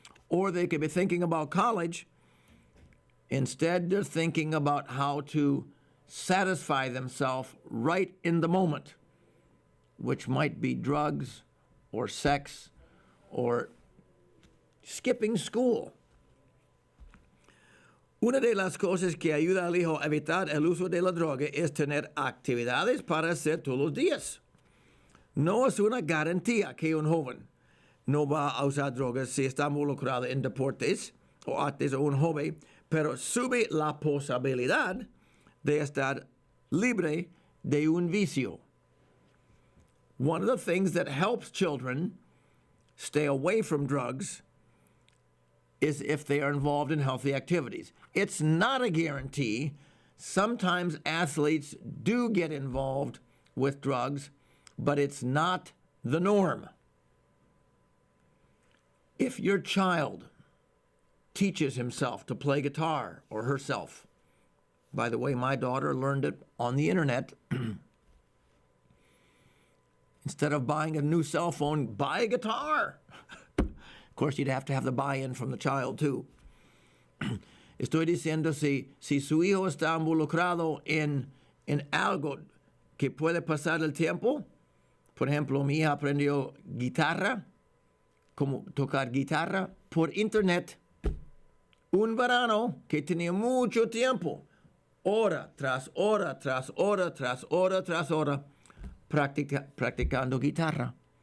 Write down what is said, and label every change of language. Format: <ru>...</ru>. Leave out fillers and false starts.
<en>Or they could be thinking about college. Instead, they're thinking about how to satisfy themselves right in the moment, which might be drugs or sex or skipping school.</en> <es>Una de las cosas que ayuda al hijo a evitar el uso de la droga es tener actividades para hacer todos los días. No es una garantía que un joven no va a usar drogas si está involucrado en deportes o artes o un hobby, pero sube la posibilidad de estar libre de un vicio.</es> <en>One of the things that helps children stay away from drugs is if they are involved in healthy activities. It's not a guarantee. Sometimes athletes do get involved with drugs, but it's not the norm. If your child teaches himself to play guitar or herself, by the way, my daughter learned it on the internet. Instead of buying a new cell phone, buy a guitar. Of course, you'd have to have the buy-in from the child, too.</en> <es>Estoy diciendo, si su hijo está involucrado en algo que puede pasar el tiempo, por ejemplo, mi hija aprendió guitarra, como tocar guitarra por internet, un verano que tenía mucho tiempo, hora tras hora, tras hora, tras hora, tras hora, practicando guitarra.</es>